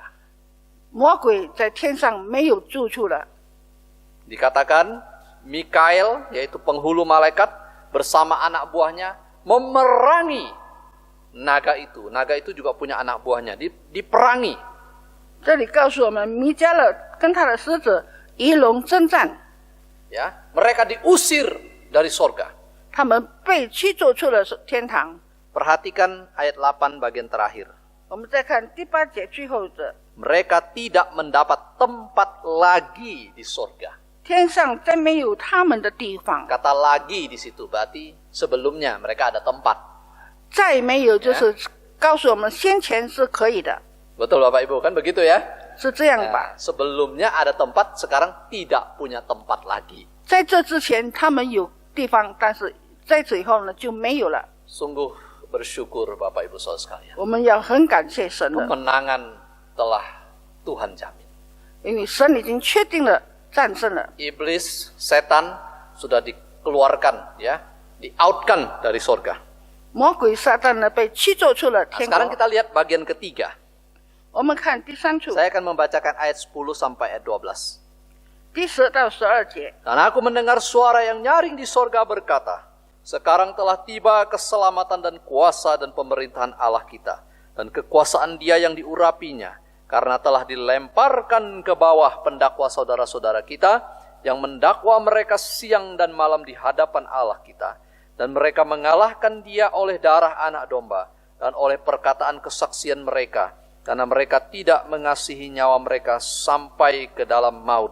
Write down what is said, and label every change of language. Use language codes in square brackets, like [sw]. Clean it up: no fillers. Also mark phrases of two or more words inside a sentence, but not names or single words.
[zh] 魔鬼在天上没有住处了。 [id] Dikatakan Mikael, yaitu penghulu malaikat, bersama anak buahnya memerangi naga itu. Naga itu juga punya anak buahnya, diperangi. [zh] 这里告诉我们，弥迦勒跟他的狮子一龙征战， [id] Ya, mereka diusir dari sorga. [zh] 他们被驱逐出了天堂。 [id] Perhatikan ayat 8 bagian terakhir. [zh] 我们再看第8节最后的， [id] Mereka tidak mendapat tempat lagi di sorga. [zh] 天上再没有他们的地方， [id] Kata lagi di situ berarti sebelumnya mereka ada tempat. [zh] 再没有就是告诉我们先前是可以的， [id] Betul Bapak Ibu, kan begitu ya? [zh] 是这样吧？ [id] Sebelumnya ada tempat, sekarang tidak punya tempat lagi. [zh] 在这之前他们有地方，但是在此以后呢就没有了。 [id] Sungguh bersyukur Bapak Ibu Saudara sekalian. [zh] 我们要很感谢神的， [id] Kemenangan telah Tuhan jamin. [zh] 因为神已经确定了战胜了。 [id] Iblis, setan sudah dikeluarkan, ya, di-outkan dari sorga. [zh] 魔鬼撒旦呢被驱逐出了 [id] Nah, [zh] 天 [id] sekarang [zh] 国。 [id] kita lihat bagian ketiga. [zh] 我们看第3处， [id] Saya akan membacakan ayat 10 sampai ayat 12. [zh] 第第10到12节。 [id] Dan aku mendengar suara yang nyaring di sorga berkata, sekarang telah tiba keselamatan dan kuasa dan pemerintahan Allah kita, dan kekuasaan Dia yang diurapinya, karena telah dilemparkan ke bawah pendakwa saudara-saudara kita, yang mendakwa mereka siang dan malam di hadapan Allah kita, dan mereka mengalahkan Dia oleh darah anak domba, dan oleh perkataan kesaksian mereka, karena mereka tidak mengasihi nyawa mereka sampai ke dalam maut.